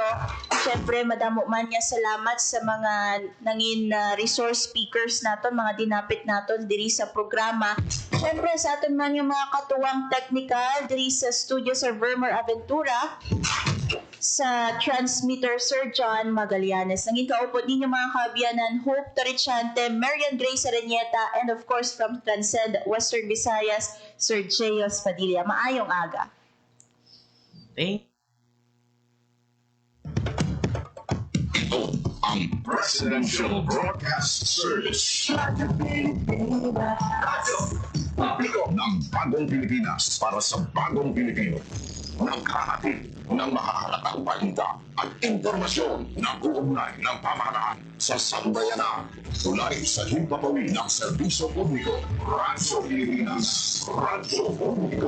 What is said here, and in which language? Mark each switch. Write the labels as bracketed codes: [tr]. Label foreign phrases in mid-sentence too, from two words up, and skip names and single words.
[hil] Syempre madamo man nga salamat sa mga nangin resource speakers naton, mga dinapit naton diri sa programa. Syempre sa aton man yung mga katuwang technical diri sa studio Sir Vermer Aventura, sa transmitter Sir John Magallanes. Nanging kaupod ninyo mga kaabyanan, Hope Torrichante, Marian Grace Arenieta, [en] and of course from Transcend Western Visayas, Sir Jeyos Padilla. [hil] Maayong aga. [tl] Ito ang Presidential Broadcast Service. Radyo Publiko ng Bagong Pilipinas para sa Bagong Pilipino. Naghahatid ng mahahalagang balita at impormasyon na uugnay ng pamahalaan sa sambayanan. Tulay sa himpapawid ng serbisyo publiko. Radyo Pilipinas. Radyo Publiko.